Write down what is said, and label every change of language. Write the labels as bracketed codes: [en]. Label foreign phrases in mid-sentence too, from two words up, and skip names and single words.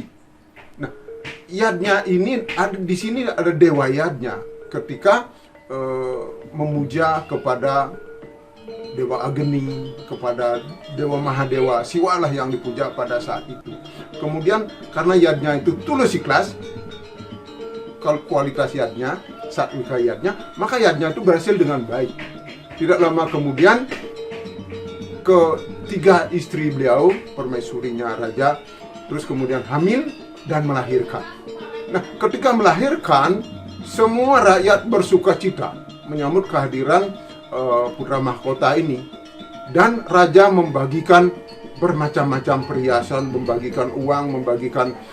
[id] Nah, yadnya ini di sini ada dewa yadnya ketika memuja kepada Dewa Agni, kepada Dewa Mahadewa, Siwalah yang dipuja pada saat itu. Kemudian karena yadnya itu tulus ikhlas, kualitas yadnya, satvika yadnya, maka yadnya itu berhasil dengan baik. Tidak lama kemudian ketiga istri beliau, permaisurinya raja, terus kemudian hamil dan melahirkan. Nah, ketika melahirkan, semua rakyat bersuka cita menyambut kehadiran putra mahkota ini, dan raja membagikan bermacam-macam perhiasan, membagikan uang, membagikan